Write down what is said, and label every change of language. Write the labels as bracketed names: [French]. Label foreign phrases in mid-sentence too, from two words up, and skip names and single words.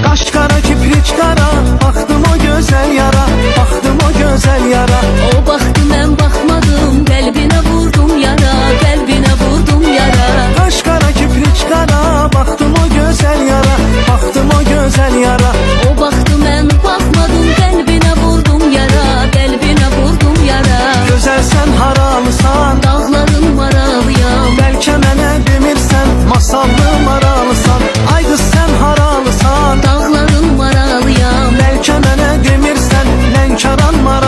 [Turkish] Kaş kara kiprik kara, baktım o güzel yara, baktım o güzel yara. [Azerbaijani] O baktı mən baxmadım, qəlbinə vurdum yara, qəlbinə vurdum yara. [Turkish] Kaş kara kiprik kara, baktım o güzel yara, baktım o güzel yara. [Azerbaijani] O baktı mən baxmadım, qəlbinə vurdum yara, qəlbinə vurdum yara. Gözəl sən haralısan, Dağların maralıyam, bəlkə mənə demirsən, masallı maralısan. Ay qız sən haralısan, dağların maralıyam. bəlkə mənə demirsən, Lənkəran maralısan.